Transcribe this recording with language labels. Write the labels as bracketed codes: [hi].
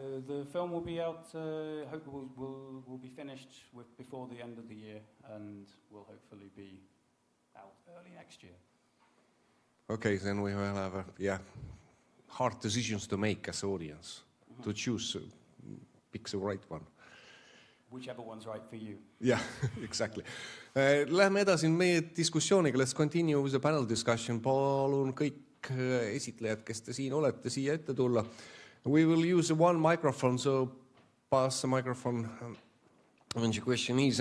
[en] The film will be out, hope will be finished before the end of the year and will hopefully be out early next year. Okay, then we will have hard decisions to make as audience, to choose, pick the right one. Whichever one's right for you. Yeah, exactly. [et] Läheme edasi meie diskussiooniga. [en] Let's continue with the panel discussion. [et] Palun kõik esitlejad, kes te siin olete, siia ette tulla. [en] We will use one microphone, so pass the microphone when the question is.